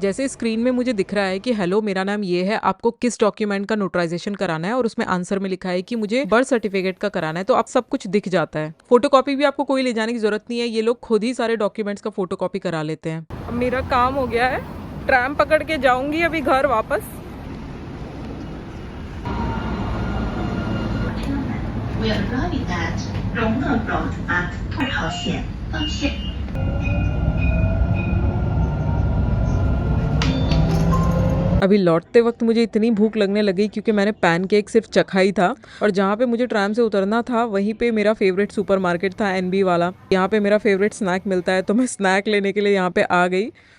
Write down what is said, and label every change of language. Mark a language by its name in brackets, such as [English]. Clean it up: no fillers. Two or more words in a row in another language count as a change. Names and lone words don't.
[Hindi] जैसे स्क्रीन में मुझे दिख रहा है कि हेलो मेरा नाम ये है, आपको किस डॉक्यूमेंट का नोटराइजेशन कराना है, और उसमें आंसर में लिखा है कि मुझे [English] birth certificate [Hindi] का कराना है, तो आप सब कुछ दिख जाता है। फोटोकॉपी भी आपको कोई ले जाने की जरूरत नहीं है, ये लोग खुद ही सारे डॉक्यूमेंट्स का फोटोकॉपी करा लेते हैं। अब मेरा काम हो गया है, ट्रैम पकड़ के जाऊंगी अभी घर वापस। [English] 朋友们 We are arriving at 荣乐 Road at [Chinese] 2号线方向。 [Hindi] अभी लौटते वक्त मुझे इतनी भूख लगने लगी क्योंकि मैंने पैनकेक सिर्फ चखा ही था, और जहाँ पे मुझे ट्रैम से उतरना था वहीं पे मेरा [English] favorite supermarket [Hindi] था एनबी वाला। यहाँ पे मेरा [English] favorite snack [Hindi] मिलता है, तो मैं स्नैक लेने के लिए यहाँ पे आ गई।